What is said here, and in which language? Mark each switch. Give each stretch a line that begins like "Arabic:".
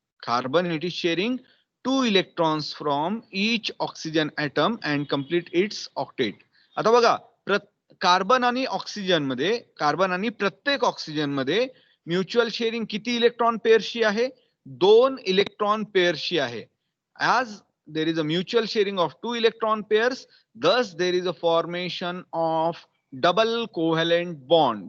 English: Carbon it is sharing 2 electrons from each oxygen atom and complete its octet.
Marathi: आता बघा, carbon आणि oxygen मध्ये, carbon आणि प्रत्येक ऑक्सिजन मध्ये म्युच्युअल शेअरिंग किती इलेक्ट्रॉन पेअर्सची आहे? 2 इलेक्ट्रॉन पेअर्सची आहे.
English: As there is a mutual sharing of 2 electron pairs, thus there is a formation of double covalent bond.